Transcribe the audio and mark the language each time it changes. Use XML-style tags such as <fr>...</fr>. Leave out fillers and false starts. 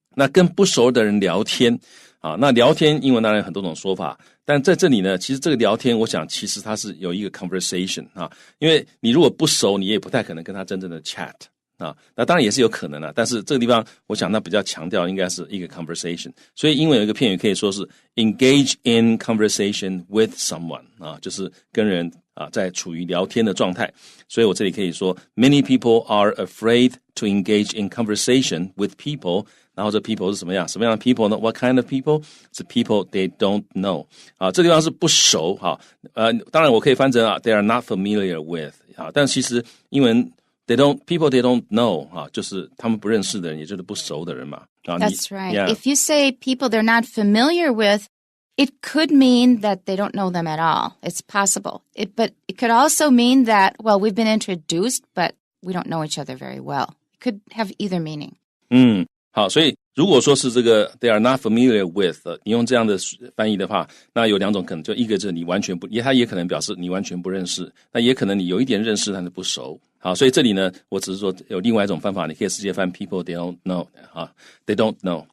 <zh>那跟不熟的人聊天啊，那聊天英文当然有很多种说法，但在这里呢，其实这个聊天，我想其实它是有一个 conversation 啊，因为你如果不熟，你也不太可能跟他真正的 chat 啊，那当然也是有可能的，但是这个地方我想它比较强调应该是一个 conversation， 所以英文有一个片语可以说是</zh> <en>engage in conversation with someone</en> <zh>啊，就是跟人在处于聊天的状态，所以我这里可以说</zh> <en>many people are afraid to engage in conversation with people。</en> <zh>然后这 people 是什么样的 people 呢？</zh> <en>What kind of people?</en> <zh>是</zh> <en>people they don't know</en> <zh>啊，这地方是不熟哈。当然我可以翻成</zh> <en>they are not familiar with</en> <zh>啊，但其实英文</zh> <en>people they don't know</en> <zh>啊，就是他们不认识的人，也就是不熟的人嘛。</zh> <en>That's right. If you say people they're not familiar with, it could mean that they don't know them at all. It's possible. But it could also mean that, well, we've been introduced, but we don't know each other very well. It could have either meaning.</en> <zh>好，所以如果说是这个</zh> <en>they are not familiar with，</en> <zh>你用这样的翻译的话，那有两种可能，就一个就是你完全不，它也可能表示你完全不认识，那也可能你有一点认识但是不熟。好，所以这里呢，我只是说有另外一种方法，你可以直接翻</zh> <en>people they don't know</en> <zh>啊 ，</zh> <en>they don't know。</en>